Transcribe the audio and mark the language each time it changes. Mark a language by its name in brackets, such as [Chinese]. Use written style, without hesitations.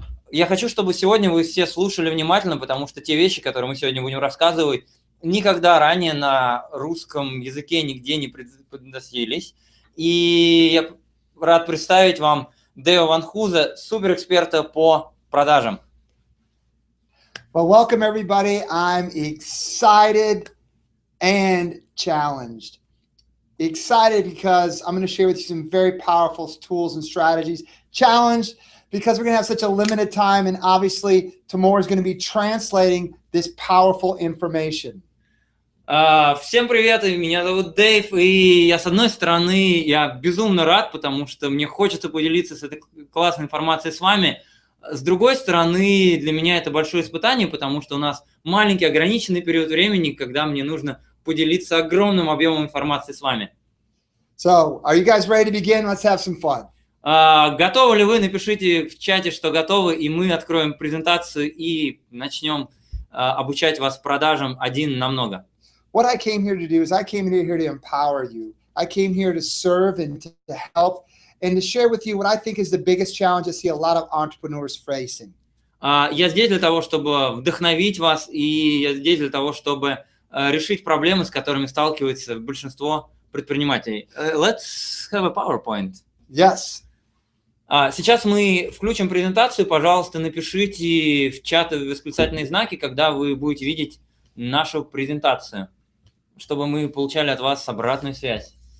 [Russian] Я хочу, чтобы сегодня вы все слушали внимательно, потому что те вещи, которые мы сегодня будем рассказывать, никогда ранее на русском языке нигде не предносились. И я рад представить вам Дэва Ван Хуза, суперэксперта по продажам. [English] Well, welcome everybody. I'm excited and challenged. Excited because I'm going to share with you some very powerful tools and strategies. Challenged because we're going to have such a limited time, and obviously Timur is going to be translating this powerful information. [Russian] Всем привет, меня зовут Дэйв, и я, с одной стороны, я безумно рад, потому что мне хочется поделиться с этой классной информацией с вами. С другой стороны, для меня это большое испытание, потому что у нас маленький ограниченный период времени, когда мне нужно поделиться огромным объемом информации с вами. [English] So, are you guys ready to begin? Let's have some fun. [Russian] Готовы ли вы? Напишите в чате, что готовы, и мы откроем презентацию и начнем обучать вас продажам один на много. [English] What I came here to do is I came here to empower you. I came here to serve and to help and to share with you what I think is the biggest challenge I see a lot of entrepreneurs facing. [Russian] Я здесь для того, чтобы вдохновить вас, и я здесь для того, чтобы решить проблемы, с которыми сталкивается большинство предпринимателей. [English] Let's have a PowerPoint. Yes. [Russian] Сейчас мы включим презентацию. Пожалуйста, напишите в чат восклицательные знаки, когда вы будете видеть нашу презентацию, чтобы мы получали от вас обратную связь.